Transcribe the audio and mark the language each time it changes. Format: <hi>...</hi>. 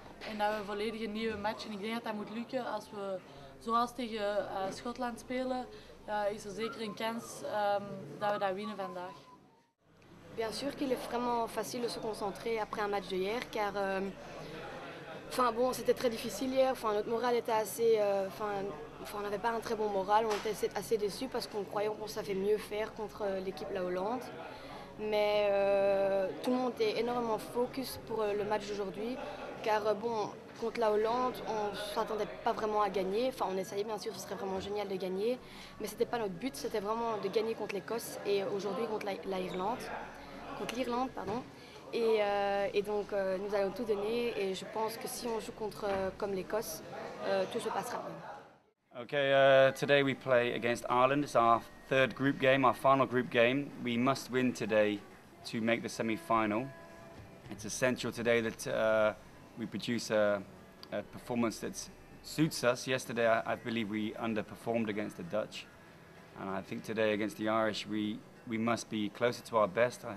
<nl>En dat we volledig een nieuwe match, en ik denk dat dat moet lukken als we zoals tegen Schotland spelen. Is er zeker een kans dat we dat winnen vandaag.</nl> <fr>Bien sûr qu'il est vraiment facile de se concentrer après un match de hier car c'était très difficile hier, notre moral était assez on n'avait pas un très bon moral, on était assez déçus parce qu'on croyait qu'on savait mieux faire contre l'équipe la Hollande. Mais tout le monde est énormément focus pour le match d'aujourd'hui car contre la Hollande, on ne s'attendait pas vraiment à gagner. Enfin, on essayait bien sûr, ce serait vraiment génial de gagner, mais ce n'était pas notre but, c'était vraiment de gagner contre l'Écosse et aujourd'hui contre l'Irlande, pardon. Et donc nous allons tout donner et je pense que si on joue comme l'Écosse, tout se passera bien.</fr> <en>Okay, today we play against Ireland. It's our third group game, our final group game. We must win today to make the semi-final. It's essential today that we produce a performance that suits us. Yesterday I believe we underperformed against the Dutch, and I think today against the Irish we must be closer to our best.</en>